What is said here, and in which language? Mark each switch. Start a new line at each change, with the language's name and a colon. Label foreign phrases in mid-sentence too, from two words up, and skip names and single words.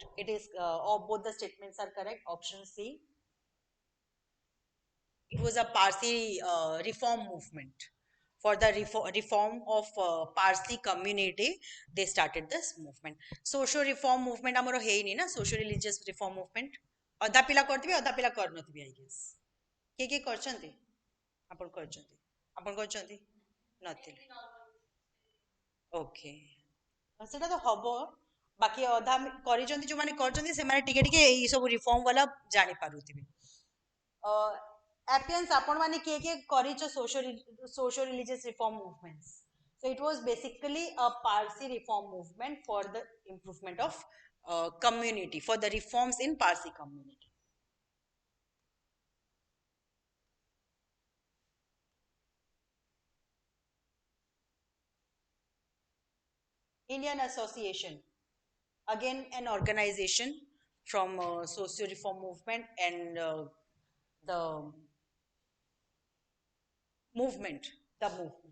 English: It is, or both the statements are correct. Option C. It was a Parsi reform movement. For the reform of Parsi community, they started this movement. Social reform movement
Odia: ଆମର ହେଇନି ନା,
English: social religious reform movement.
Odia: ଅଧା ପିଲା କରିଥିବେ ଅଧା ପିଲା କରିନଥିବେ
English: I guess.
Odia: କିଏ କରିଛନ୍ତି? ଆପଣ କରିଛନ୍ତି? ଆପଣ କରିଛନ୍ତି? ନଥିଲେ। ଓକେ। ସେଟା ତ ହବ, ବାକି ଅଧା କରିଛନ୍ତି, ଯୋଉମାନେ କରିଛନ୍ତି ସେମାନେ ଟିକେ ଟିକେ ଏଇ ସବୁ ରିଫର୍ମ ବାଲା ଜାଣି ପାରୁଥିବେ। Appians ଆପଣ ମାନେ କିଏ କରିଛ
English: social religious reform movements? So it was basically a Parsi reform movement for the improvement of community, for the reforms in Parsi community. Indian Association, again an organization from socio reform movement and the movement, the movement.